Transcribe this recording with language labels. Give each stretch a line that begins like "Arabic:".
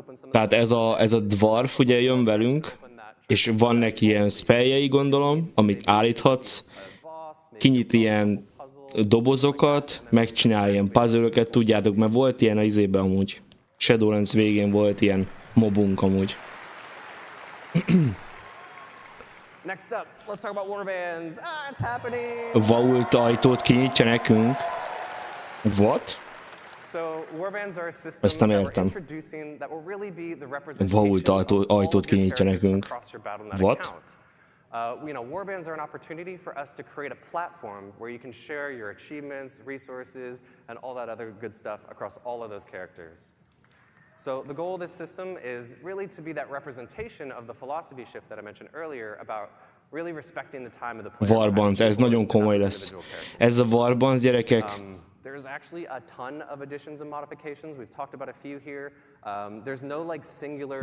Hungarian: Tehát ez a dwarf ugye jön velünk, és van neki ilyen spelljei, gondolom, amit állíthatsz, kinyit ilyen dobozokat, megcsinál ilyen puzzle-öket, tudjátok, mert volt ilyen a izében amúgy. Shadowlands végén volt ilyen mobunk amúgy.
English: Next up, let's talk about warbands. It's happening.
Hungarian: Vault ajtót kinyitja nekünk.
English: What? So warbands are a system that we're introducing that will really be the representation of all of your characters across your Battle.net account. Warbands are an opportunity for us to create a platform where you can share your achievements, resources, and all that other good stuff across all of those characters. So the goal of this system is really to be that representation of the philosophy shift that I mentioned earlier about really respecting the time of the player.
Hungarian: Warbands, ez nagyon komoly lesz. Ez a Warbands, gyerekek,
English: there's actually a ton of additions and modifications. We've talked about a few here. There's no like singular